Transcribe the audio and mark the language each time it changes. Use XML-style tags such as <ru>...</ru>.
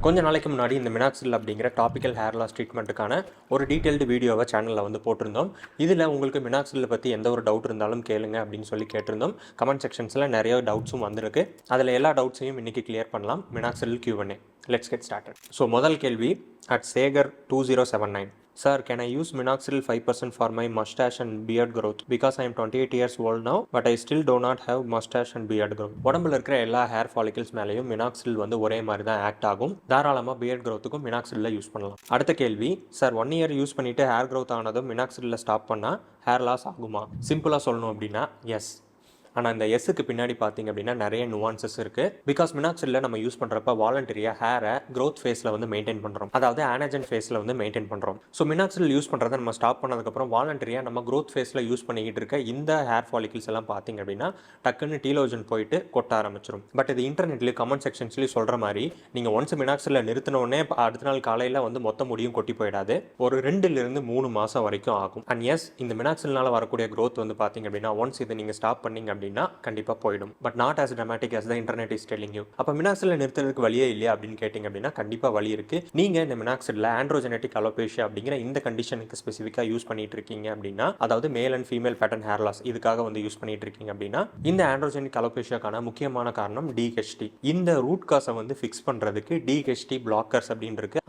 <ta>கொஞ்ச நாளைக்கு முன்னாடி இந்த மினாக்சில் அப்படிங்கிற டாபிக்கல் ஹேர் லாஸ் ட்ரீட்மெண்ட்டுக்கான ஒரு டீட்டெயில்டு வீடியோவை சேனலில் வந்து போட்டிருந்தோம். இதில் உங்களுக்கு மினாக்சில் பற்றி எந்த ஒரு டவுட் இருந்தாலும் கேளுங்க அப்படின்னு சொல்லி கேட்டிருந்தோம். கமெண்ட் செக்ஷன்ஸில் நிறைய டவுட்ஸும் வந்திருக்கு. அதில் எல்லா டவுட்ஸையும் இன்றைக்கி கிளியர் பண்ணலாம். மினாக்சில் Q&A.</ta> <en>Let's get started.</en> <ta>So முதல் கேள்வி at Sekar 2079.</ta> <en>Sir, can I use Minoxidil 5% for my mustache and beard growth? Because I am 28 years old now, but I still do not have mustache and beard growth.</en> <ta>உடம்புல இருக்கிற எல்லா hair follicles மேலேயும் மினாக்சில் வந்து ஒரே மாதிரி தான் ஆக்ட் ஆகும். தாராளமாக பியர்ட் க்ரோத்துக்கும் மினாக்சிலில் யூஸ் பண்ணலாம். அடுத்த கேள்வி, சார் 1 year யூஸ் பண்ணிவிட்டு ஹேர் க்ரோத் ஆனதும் மினாக்சிலில் ஸ்டாப் பண்ணால் ஹேர் லாஸ் ஆகுமா? சிம்பிளாக சொல்லணும் அப்படின்னா எஸ். ஆனால் இந்த எஸ்ஸுக்கு பின்னாடி பார்த்தீங்க அப்படின்னா நிறைய நுவான்சஸ் இருக்குது. பிகாஸ் மினாக்சிலில் நம்ம யூஸ் பண்ணுறப்ப வாலண்டரியாக ஹேரை க்ரோத் ஃபேஸில் வந்து மெயின்டைன் பண்ணுறோம், அதாவது ஆனஜன் ஃபேஸில் வந்து மெயின்டைன் பண்ணுறோம். ஸோ மினாக்சில் யூஸ் பண்ணுறதை நம்ம ஸ்டாப் பண்ணதுக்கப்புறம் வாலண்டரியாக நம்ம க்ரோத் ஃபேஸில் யூஸ் பண்ணிக்கிட்டு இருக்க இந்த ஹேர் ஃபாலிகல்ஸ் எல்லாம் பார்த்தீங்க அப்படின்னா டக்குன்னு டீலோஜன் போயிட்டு கொட்ட ஆரம்பிச்சிடும். பட் இது இன்டர்நெட்லேயும் கமெண்ட் செக்ஷன்ஸ்லேயும் சொல்கிற மாதிரி நீங்கள் ஒன்ஸ் மினாக்சிலில் நிறுத்தினோடனே அடுத்த நாள் காலையில் வந்து மொத்த முடியும் கொட்டி போயிடாது. ஒரு 2-3 மாதம் வரைக்கும் ஆகும். அண்ட் எஸ், இந்த மினாக்சில்னால் வரக்கூடிய க்ரோத் வந்து பார்த்தீங்க அப்படின்னா ஒன்ஸ் இதை நீங்கள் ஸ்டாப் பண்ணிங்க அப்படின்னா கண்டிப்பாக போயிடும்.</ta> <en>But not as dramatic as the internet is telling you.</en> <ta>அப்போ மினாக்சிலில் நிறுத்துறதுக்கு வழியே இல்லையா அப்படின்னு கேட்டிங்க அப்படின்னா கண்டிப்பாக வழி இருக்குது. நீங்கள் இந்த மினாக்சிலில் ஆண்ட்ரோஜெனட்டிக் அலோபேஷியா அப்படிங்கிற இந்த கண்டிஷனுக்கு ஸ்பெசிஃபிக்காக யூஸ் பண்ணிட்டு இருக்கீங்க அப்படின்னா, அதாவது male and female pattern hair loss இதுக்காக வந்து யூஸ் பண்ணிட்டு இருக்கீங்க அப்படின்னா, இந்த ஆண்ட்ரோஜெனிக் அலோபேஷியாக்கான முக்கியமான காரணம் DHT. இந்த ரூட் காசை வந்து ஃபிக்ஸ் பண்ணுறதுக்கு DHT பிளாக்கர்ஸ் அப்படின்னு இருக்கு.</ta>